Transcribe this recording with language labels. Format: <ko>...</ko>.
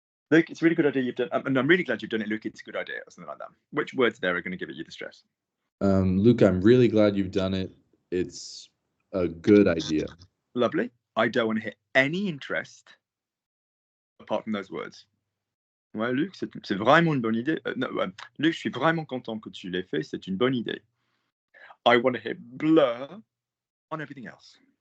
<en>Luke, it's a really good idea you've done, and I'm really glad you've done it, Luke. It's a good idea, or something like that. Which words there are going to give you the stress? Luke, I'm really glad you've done it. It's a good idea. Lovely. I don't want to hear any interest apart from those words.</en> <fr>Ouais, Luc, c'est vraiment une bonne idée. Luc, je suis vraiment content que tu l'aies fait. C'est une bonne idée.</fr> <en>I want to hear blur on everything else.</en>